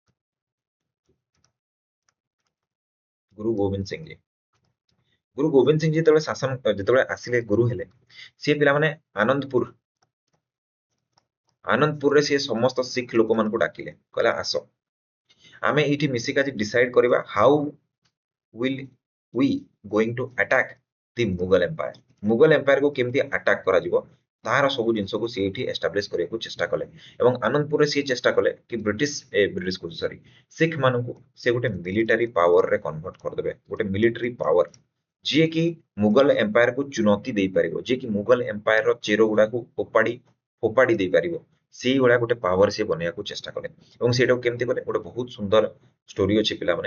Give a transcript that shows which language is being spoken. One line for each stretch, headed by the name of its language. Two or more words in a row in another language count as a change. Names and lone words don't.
Odia: ଗୁରୁ ଗୋବିନ୍ଦ ସିଂ जी, ଗୁରୁ ଗୋବିନ୍ଦ ସିଂ ଯେତେବେଳେ ଯେତେବେଳେ ଆସିଲେ ଗୁରୁ ହେଲେ, ସିଏ ପିଲାମାନେ ଆନନ୍ଦପୁରରେ ସିଏ ସମସ୍ତ ଶିଖ ଲୋକମାନଙ୍କୁ ଡାକିଲେ, କହିଲା ଆସ ଆମେ ଏଇଠି ମିଶିକି ଆଜି ଡିସାଇଡ କରିବା
English: how will we going to attack the Mughal Empire.
Odia: ମୁଗଲ ଏମ୍ପାୟାରକୁ କେମିତି ଆଟାକ କରାଯିବ ତାହାର ସବୁ ଜିନିଷକୁ ସିଏ ଏଠି ଏଷ୍ଟାବ୍ଲିଶ କରିବାକୁ ଚେଷ୍ଟା କଲେ ଏବଂ ଆନନ୍ଦପୁରରେ ସିଏ ଚେଷ୍ଟା କଲେ କି ବ୍ରିଟିଶ କହୁଛି ସରି, ଶିଖ ମାନଙ୍କୁ ସେ ଗୋଟେ ମିଲିଟାରୀ ପାୱାରରେ କନଭର୍ଟ କରିଦେବେ, ଗୋଟେ
English: military power
Odia: ଯିଏକି ମୁଗଲ ଏମ୍ପାୟାରକୁ ଚୁନୌତି ଦେଇପାରିବ, ଯିଏକି ମୁଗଲ ଏମ୍ପାୟାରର ଚେର ଗୁଡାକୁ ଫୋପାଡି ଦେଇପାରିବ, ସେଇ ଭଳିଆ ଗୋଟେ ପାୱାର ସେ ବନେଇବାକୁ ଚେଷ୍ଟା କଲେ ଏବଂ ସେଇଟାକୁ କେମିତି କଲେ ଗୋଟେ ବହୁତ ସୁନ୍ଦର ଷ୍ଟୋରି ଅଛି ପିଲାମାନେ।